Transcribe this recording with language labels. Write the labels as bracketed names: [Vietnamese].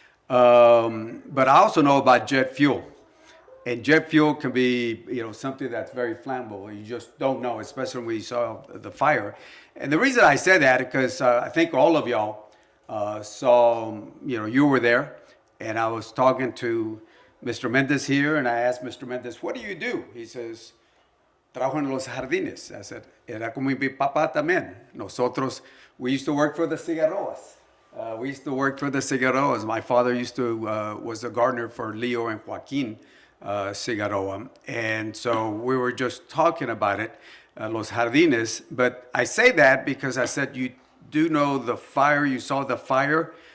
[English] But I also know about jet fuel. And jet fuel can be, something that's very flammable. You just don't know, especially when you saw the fire. And the reason I say that is because I think all of y'all saw, you were there, and I was talking to Mr. Mendez here, and I asked Mr. Mendez, "What do you do?" He says, [Spanish] "Trabajo en los jardines." [English] I said, [Spanish] "Era como mi papá también. Nosotros, [English] we used to work for the cigarroas." We used to work for the cigarroas. My father was the gardener for Leo and Joaquin Cigarroa. And so we were just talking about it, Los Jardines. But I say that because I said, you do know the fire, you saw the fire.